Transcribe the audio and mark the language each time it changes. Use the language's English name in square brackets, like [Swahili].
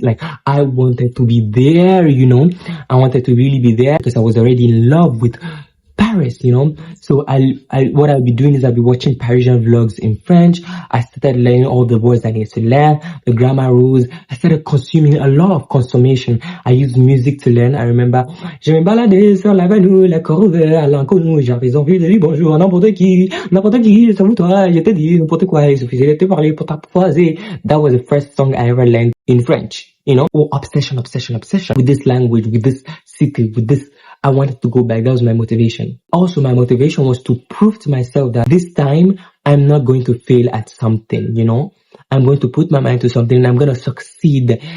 [English] Like, I wanted to be there, I wanted to really be there because I was already in love with Paris, So what I'll be doing is I'll be watching Parisian vlogs in French. I started learning all the words I need to learn, the grammar rules. I started consuming a lot of consommation. I used music to learn. I remember, [French] je me baladais sur l'avenue, la corvée à l'inconnu. J'avais envie de dire bonjour à n'importe qui, salut toi, je te dis n'importe quoi, il suffisait de te parler pour t'apprivoiser. [English] That was the first song I ever learned in French, Oh, obsession with this language, with this city, with this. I wanted to go back. That was my motivation. Also, my motivation was to prove to myself that this time I'm not going to fail at something, you know? I'm going to put my mind to something and I'm going to succeed.